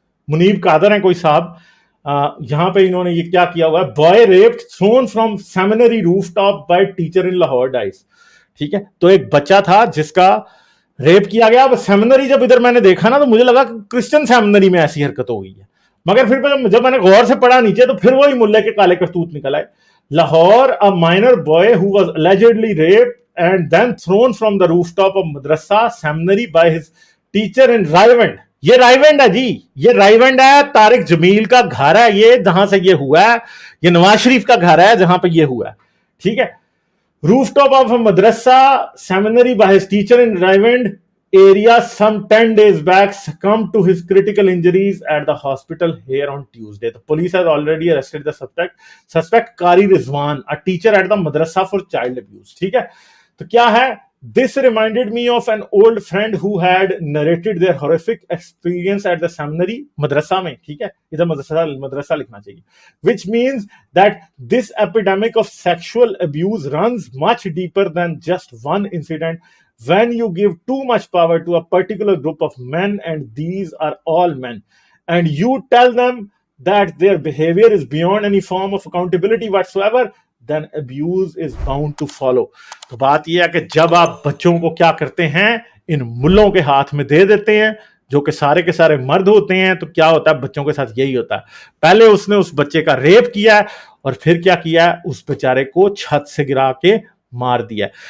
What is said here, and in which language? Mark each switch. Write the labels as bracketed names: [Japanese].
[Urdu] منیب قادر ہیں کوئی صاحب, یہاں پہ انہوں نے یہ کیا کیا ہوا ہے, [English] Boy raped thrown from seminary roof top by teacher in Lahore dies. [Urdu] ٹھیک ہے, تو ایک بچہ تھا جس کا ریپ کیا گیا. اب سیمینری جب ادھر میں نے دیکھا نا تو مجھے لگا کہ کرسچن سیمینری میں ایسی حرکت ہو گئی ہے, مگر پھر جب میں نے غور سے پڑھا نیچے تو پھر وہی ملے کے کالے کرتوت نکل آئے. [English] Lahore a minor boy who was allegedly raped and then thrown from the rooftop of madrasa seminary by his teacher in Raiwand. [Urdu] یہ رائیونڈ ہے جی, یہ رائیونڈ ہے, طارق جمیل کا گھر ہے یہ جہاں سے یہ ہوا ہے, یہ نواز شریف کا گھر ہے جہاں پہ یہ ہوا ہے. ٹھیک ہے, [English] rooftop of a madrasa seminary by his teacher in Raiwand area some 10 days back succumbed to his critical injuries at the hospital here on Tuesday. The police has already arrested the suspect Qari Rizwan, a teacher at the madrasa for child abuse. [Urdu] ٹھیک ہے, تو کیا ہے, [English] this reminded me of an old friend who had narrated their horrific experience at the seminary madrasa mein. [Urdu] ٹھیک ہے, ادھر madrasa لکھنا چاہیے, [English] which means that this epidemic of sexual abuse runs much deeper than just one incident. When you give too much power to a particular group of men, and these are all men, and you tell them that their behavior is beyond any form of accountability whatsoever, then abuse is bound to follow. [Urdu] تو بات یہ ہے کہ جب آپ بچوں کو کیا کرتے ہیں, ان ملوں کے ہاتھ میں دے دیتے ہیں جو کہ سارے کے سارے مرد ہوتے ہیں, تو کیا ہوتا ہے بچوں کے ساتھ یہی ہوتا ہے. پہلے اس نے اس بچے کا ریپ کیا ہے اور پھر کیا کیا ہے, اس بیچارے کو چھت سے گرا کے مار دیا.